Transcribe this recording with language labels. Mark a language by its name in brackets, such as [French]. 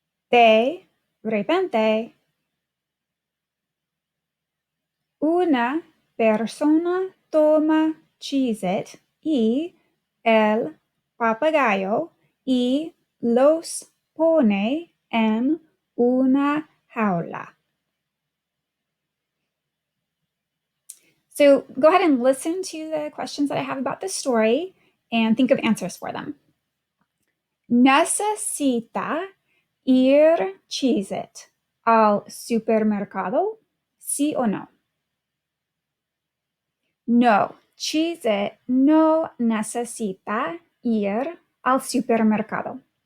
[Spanish] De repente, una persona toma Cheez-it y el papagayo y los pone en una jaula. [English] So go ahead and listen to the questions that I have about this story and think of answers for them. [Spanish] ¿Necesita ir Cheez-it al supermercado? ¿Sí o no? No, Cheez-it no necesita ir al supermercado.